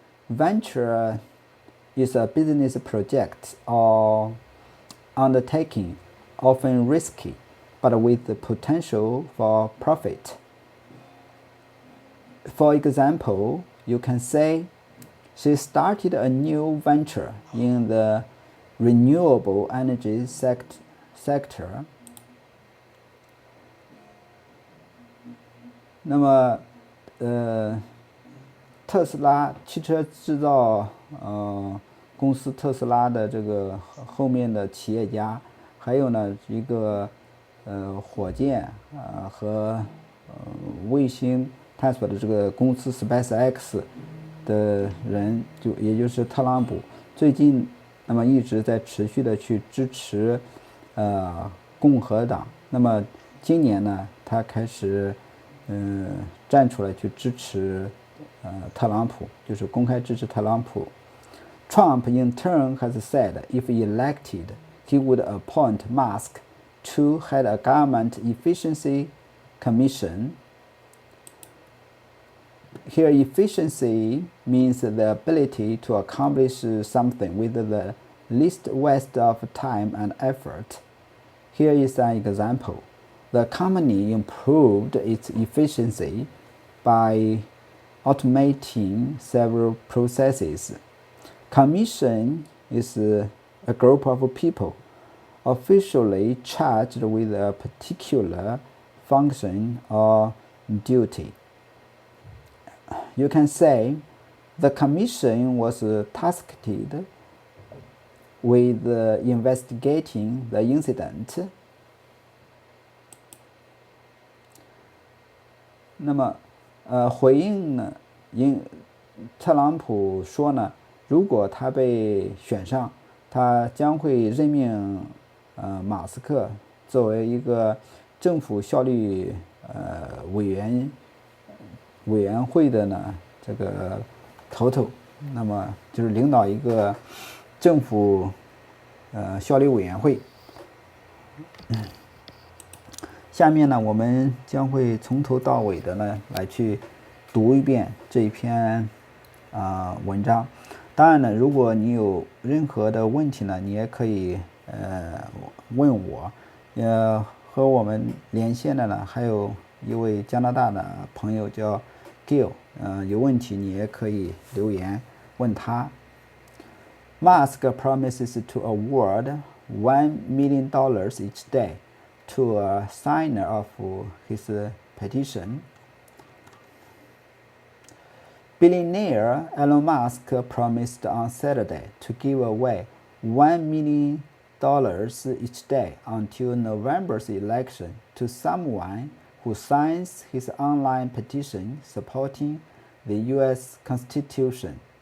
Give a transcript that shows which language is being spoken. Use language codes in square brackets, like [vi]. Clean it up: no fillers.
[en] Venture is a business project or undertaking, often risky, but with the potential for profit. For example, you can say, she started a new venture in the renewable energy sector. [zh] 那么，特斯拉汽车制造公司特斯拉的这个后面的企业家，还有呢一个火箭和卫星探索的这个公司 SpaceX，的人，也就是特朗普，最近那么一直在持续的去支持共和党。那么今年呢，他开始站出来去支持特朗普，就是公开支持特朗普。 [en] Trump in turn has said if elected, he would appoint Musk to head a government efficiency commission. Here, efficiency means the ability to accomplish something with the least waste of time and effort. Here is an example. The company improved its efficiency by automating several processes. Commission is a group of people officially charged with a particular function or duty. You can say the commission was tasked with investigating the incident. [zh] 那么，回应呢，特朗普说呢，如果他被选上，他将会任命马斯克作为一个政府效率委员会的呢这个头，那么就是领导一个政府效率委员会。下面呢，我们将会从头到尾的呢来去读一遍这一篇文章。当然呢，如果你有任何的问题呢，你也可以问我。和我们连线的呢，还有一位加拿大的朋友叫 Gil， 有问题你也可以留言问他。 [en] Musk promises to award $1 million each day to a signer of his petition. Billionaire Elon Musk promised on Saturday to give away $1 million each day until November's election to someone who signs his online petition supporting the U.S. Constitution.